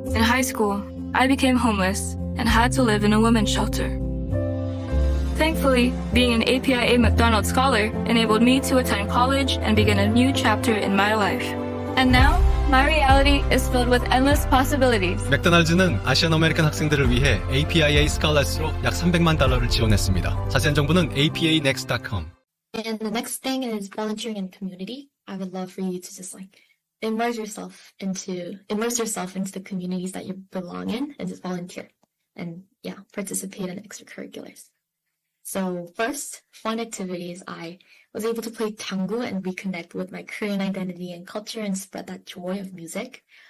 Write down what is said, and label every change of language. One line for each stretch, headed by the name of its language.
English: In high school, I became homeless and had to live in a women's shelter. Thankfully, being an APIA McDonald Scholar enabled me to attend college and begin a new chapter in my life. And now, my reality is filled with endless possibilities.
Korean: 맥도날드는 아시안 아메리칸 학생들을 위해 APIA 스칼렛으로 약 $300만 지원했습니다. 자세한 정보는 apanext.com.
English: And the next thing is volunteering in community. I would love for you to just immerse yourself into the communities that you belong in and just volunteer and participate in extracurriculars. So first, fun activities. I was able to play tango and reconnect with my Korean identity and culture and spread that joy of music.